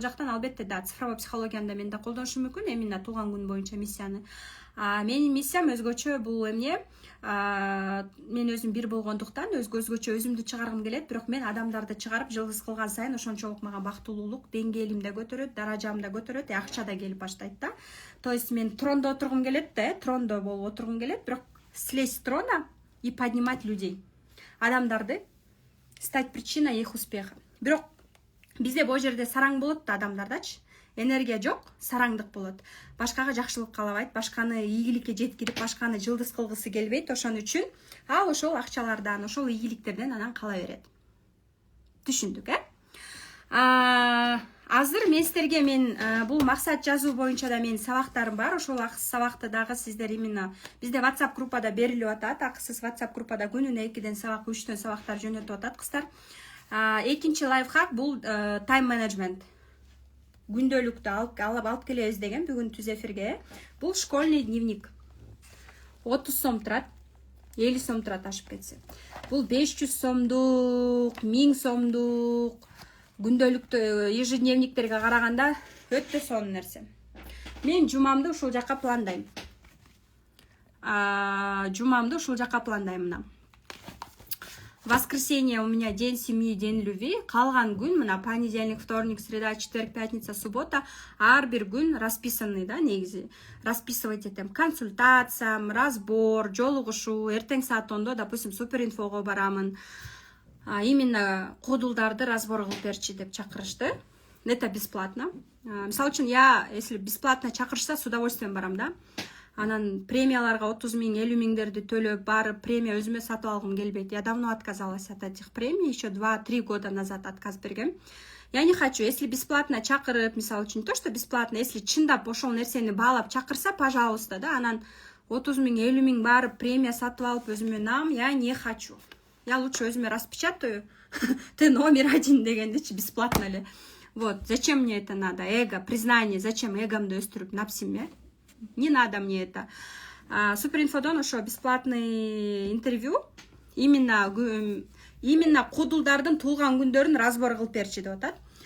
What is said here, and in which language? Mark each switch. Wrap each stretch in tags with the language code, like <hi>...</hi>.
<ky>Бул жактан албетте да цифровой психологияны мен да колдонушум мүмкүн, именно туулган күн боюнча миссияны. Менин миссиям өзгөчө бул эмне? Мен өзүм бир болгондуктан өзгөчө өзүмдү чыгаргым келет, бирок мен адамдарды чыгарып жылдыз кылган сайын ошончолук мага бактылуулук деңгээлим да көтөрөт, даражам да көтөрөт, акча да келип баштайт да. То есть мен трондо отургум келет да, трондо болуп отургум келет, бирок</ky> <ru>слезть с трона и поднимать людей. Адамдарды стать причиной их успеха.</ru> <ky>Бирок бизде бул жерде сараң болот да адамдардачы. Энергия жок, сараңдык болот. Башкага жакшылык каалабайт, башканы ийгиликке жеткирип, башканы жылдыз кылгысы келбейт. Ошон үчүн ал ошол акчалардан, ошол ийгиликтерден анан кала берет. Түшүндүк, Азыр мен сиздерге бул максат жазуу боюнча да менин сабактарым бар. Ошол сабакты дагы сиздер именно бизде WhatsApp группада берилип атат. Акысыз WhatsApp группада күнүнө 2-ден сабак, 3-төн сабактар жөнөтүп атат кыздар. Экинчи лайфхак бул тайм менеджмент. Күндөлүктү алып келебиз деген бүгүн түз эфирге. Бул школьный дневник. 30 сом турат, 50 сом турат ашып кетсе. Бул 500 сомдук, 1000 сомдук күндөлүктү ежедневниктерге караганда өтө сонун нерсе. Мен жумамды ушул жакка пландайм. Мына.</ky> <ru>Воскресенье у меня день семьи, день любви.</ru> <ky>Калган күн мына</ky> <ru>понедельник, вторник, среда, четверг, пятница, суббота.</ru> <ky>Ар бир күн расписанный, да, негизи. Расписывать этем консультация, разбор, жолугушуу. Эртең саат 10-до, допустим, суперинфого барамын. Именно кодулдарды разбор кылып берчи деп чакырышты.</ky> <ru>Это бесплатно.</ru> <ky>Мисалы үчүн</ky> <ru>я, если бесплатно чакырышса, с удовольствием барам, да.</ru> <ky>Анан премияларга 30 000, 50 000 төлөп барып премия өзүмө сатып алгым келбейт.</ky> <ru>Я давно отказалась от этих премий, еще 2-3 года назад отказ бергем. Я не хочу. Если бесплатно</ru> <ky>чакырып, мисалы үчүн,</ky> <ru>то, что бесплатно, если</ru> <ky>чындап ошол нерсени баалап чакырса,</ky> <ru>пожалуйста, да,</ru> <ky>анан 30 000, 50 000 барып премия сатып алып өзүмө нам,</ky> <ru>я не хочу. Я лучше өзүмө распечатаю. Ты номер 1 дегендечи бесплатно эле. Вот, зачем мне это надо? Эго, признание, зачем</ru> <ky>эгомду өстүрүп напсиме?</ky> <ru>Не надо мне это.</ru> <ky>Суперинфодон ошо бесплатный интервью. Именно кодулдардын туулган күндөрүн разбор кылып берчи деп атат.</ky>